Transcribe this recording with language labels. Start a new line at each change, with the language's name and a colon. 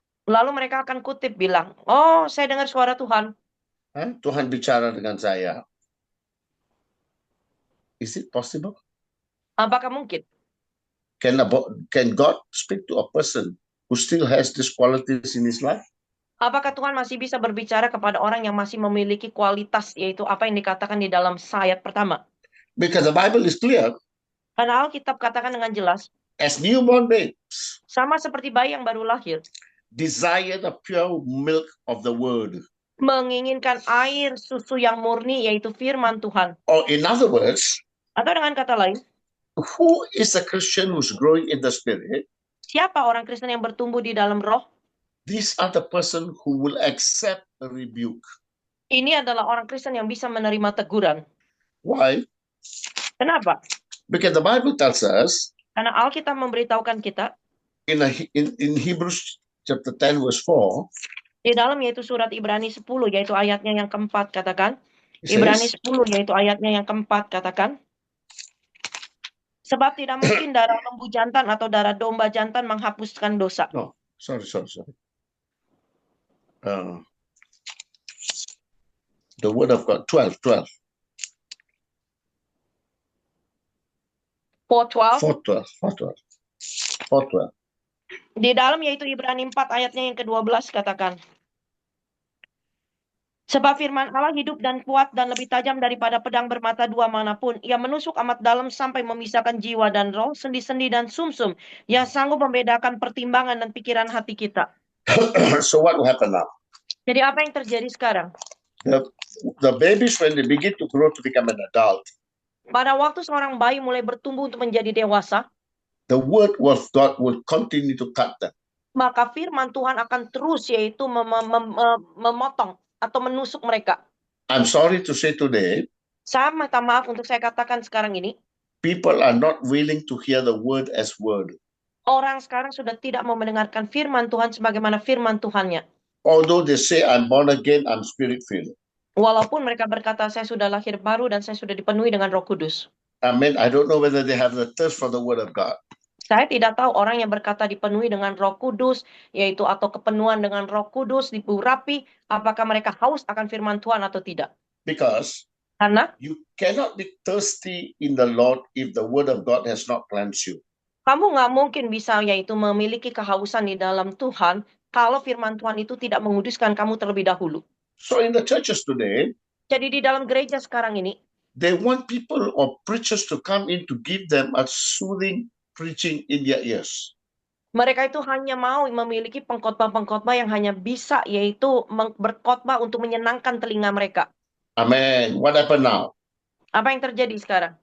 Indonesian: lalu mereka akan kutip bilang, oh saya dengar suara Tuhan. Tuhan bicara dengan saya.
English: Is it possible?
Indonesian: Apakah mungkin?
English: Can God speak to a person who still has these qualities in his life?
Indonesian: Apakah Tuhan masih bisa berbicara kepada orang yang masih memiliki kualitas, yaitu apa yang dikatakan di dalam ayat pertama?
English: Because the Bible is clear.
Indonesian: Karena Alkitab katakan dengan jelas,
English: As newborn babes,
Indonesian: sama seperti bayi yang baru lahir,
English: desire the pure milk of the word.
Indonesian: menginginkan air susu yang murni, yaitu firman Tuhan.
English: Or in other words,
Indonesian: Atau dengan kata lain,
English: who is a Christian who's growing in the Spirit?
Indonesian: siapa orang Kristen yang bertumbuh di dalam roh?
English: These are the person who will accept a rebuke.
Indonesian: Ini adalah orang Kristen yang bisa menerima teguran.
English: Why?
Indonesian: Kenapa?
English: Because the Bible tells us
Indonesian: Karena Alkitab memberitahukan kita,
English: in Hebrews chapter 10 verse 4,
Indonesian: di dalam yaitu surat Ibrani 10, yaitu ayatnya yang keempat, katakan.
English: it
Indonesian: Ibrani
English: says,
Indonesian: 10, yaitu ayatnya yang keempat, katakan. Sebab tidak mungkin darah lembu jantan atau darah domba jantan menghapuskan dosa.
English: no, sorry. The word of God, 12. 4:12. 4:12.
Indonesian: Di dalam yaitu Ibrani 4 ayatnya yang ke-12 katakan. Sebab firman Allah hidup dan kuat dan lebih tajam daripada pedang bermata dua manapun. Ia menusuk amat dalam sampai memisahkan jiwa dan roh, sendi-sendi dan sumsum. Ia sanggup membedakan pertimbangan dan pikiran hati kita.
English: So what will happen now?
Indonesian: Jadi apa yang terjadi sekarang?
English: The babies, when they begin to grow to become an adult,
Indonesian: Pada waktu seorang bayi mulai bertumbuh untuk menjadi dewasa,
English: the word of God will continue to cut them.
Indonesian: maka firman Tuhan akan terus yaitu memotong atau menusuk mereka.
English: I'm sorry to say today,
Indonesian: Saya minta maaf untuk saya katakan sekarang ini,
English: people are not willing to hear the word as word.
Indonesian: orang sekarang sudah tidak mau mendengarkan firman Tuhan sebagaimana firman Tuhannya.
English: Although they say, I'm born again, I'm spirit-filled.
Indonesian: Walaupun mereka berkata, saya sudah lahir baru dan saya sudah dipenuhi dengan Roh Kudus.
English: Amen. I don't know whether they have the thirst for the word of God.
Indonesian: Saya tidak tahu orang yang berkata dipenuhi dengan Roh Kudus, yaitu atau kepenuhan dengan Roh Kudus, diurapi, apakah mereka haus akan firman Tuhan atau tidak.
English: Because
Indonesian: Karena
English: you cannot be thirsty in the Lord if the word of God has not cleansed you.
Indonesian: kamu nggak mungkin bisa yaitu memiliki kehausan di dalam Tuhan kalau firman Tuhan itu tidak menguduskan kamu terlebih dahulu.
English: So in the churches today,
Indonesian: Jadi di dalam gereja sekarang ini,
English: they want people or preachers to come in to give them a soothing preaching in their ears.
Indonesian: mereka itu hanya mau memiliki pengkhotbah-pengkhotbah yang hanya bisa yaitu berkhotbah untuk menyenangkan telinga mereka.
English: Amen. What happened now?
Indonesian: Apa yang terjadi sekarang?